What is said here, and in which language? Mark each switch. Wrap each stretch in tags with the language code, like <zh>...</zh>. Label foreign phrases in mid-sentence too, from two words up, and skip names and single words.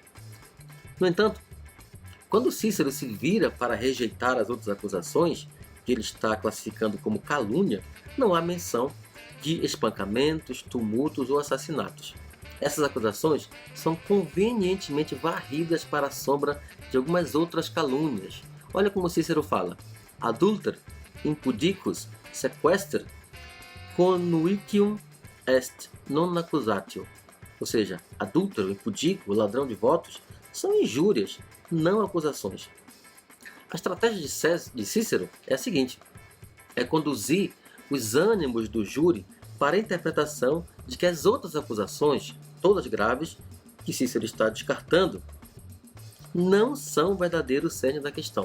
<pt>No entanto, quando Cícero se vira para rejeitar as outras acusações, que ele está classificando como calúnia, não há menção de espancamentos, tumultos ou assassinatos. Essas acusações são convenientemente varridas para a sombra de algumas outras calúnias. Olha como Cícero fala:</pt> <la>adulter, impudicus, sequester, connuicium est non accusatio.</la> <pt>Ou seja, adúltero, impudícuo, ladrão de votos, são injúrias, não acusações. A estratégia de Cícero é a seguinte: é conduzir os ânimos do júri para a interpretação de que as outras acusações, todas graves, que Cícero está descartando, não são o verdadeiro cerne da questão.</pt>